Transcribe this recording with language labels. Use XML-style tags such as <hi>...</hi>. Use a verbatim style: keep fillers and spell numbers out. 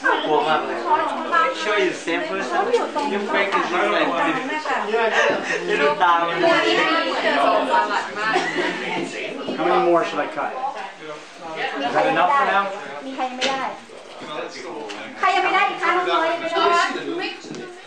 <th>กลัวมากเลย</th> <en>Sure you're the same person? Your face is not like this. You look down. How many more should I cut? Is that enough for now?</en> <th>มีใครยังไม่ได้ใครยังไม่ได้อีกคะน้องน้อยไม่ชอบ</th>